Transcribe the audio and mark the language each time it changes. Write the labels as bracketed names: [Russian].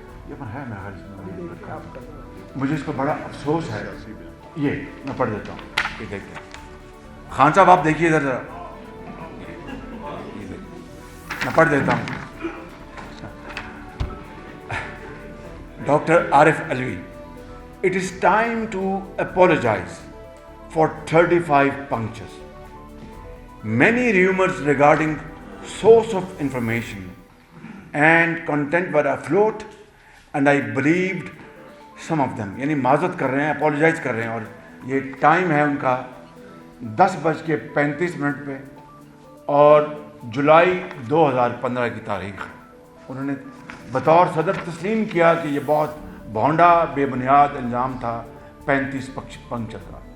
[Urdu] یہ پر ہے میرا خیال, مجھے اس کو بڑا افسوس ہے. یہ میں پڑھ دیتا ہوں, یہ دیکھیں خان صاحب, آپ دیکھیے ادھر ذرا, میں پڑھ دیتا ہوں. [English] Doctor Arif Alvi, it is time to apologize for 35 punctures. Many rumors regarding source of information and content were afloat and I believed some of them. [Urdu] یعنی معذرت کر رہے ہیں, اپولوجائز کر رہے ہیں, اور یہ ٹائم ہے ان کا 10:35 پہ, اور جولائی 2015 کی تاریخ. انہوں نے بطور صدر تسلیم کیا کہ یہ بہت بھونڈا بے بنیاد الزام تھا 35 پنکچر کا.